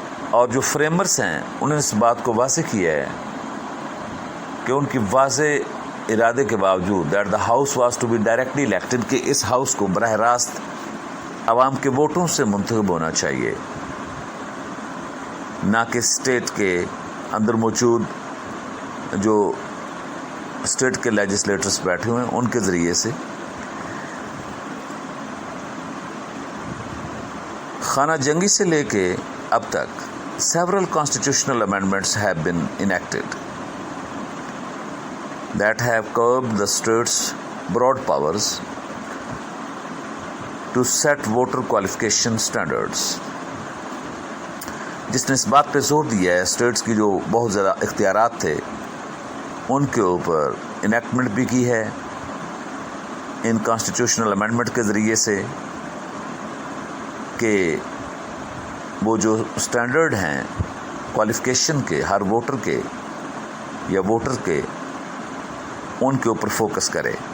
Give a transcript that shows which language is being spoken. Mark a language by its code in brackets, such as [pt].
[ur] اور جو فریمرز ہیں انہوں نے اس بات کو واضح کیا ہے کہ ان کی واضح ارادے کے باوجود [en] that the house was to be directly elected, [ur] کہ اس ہاؤس کو براہ راست عوام کے ووٹوں سے منتخب ہونا چاہیے، نہ کہ اسٹیٹ کے اندر موجود جو اسٹیٹ کے لیجسلیٹرز بیٹھے ہوئے ہیں ان کے ذریعے سے. خانہ جنگی سے لے کے اب تک [en] several constitutional amendments have been enacted that have curbed the state's broad powers to set voter qualification standards. [ur] جس نے اس بات پہ زور دیا ہے اسٹیٹس کی جو بہت زیادہ اختیارات تھے ان کے اوپر انیکٹمنٹ بھی کی ہے ان کانسٹیٹیوشنل امینڈمنٹ کے ذریعے سے، کہ وہ جو اسٹینڈرڈ ہیں کوالیفیکیشن کے ہر ووٹر کے یا ووٹر کے، ان کے اوپر فوکس کرے.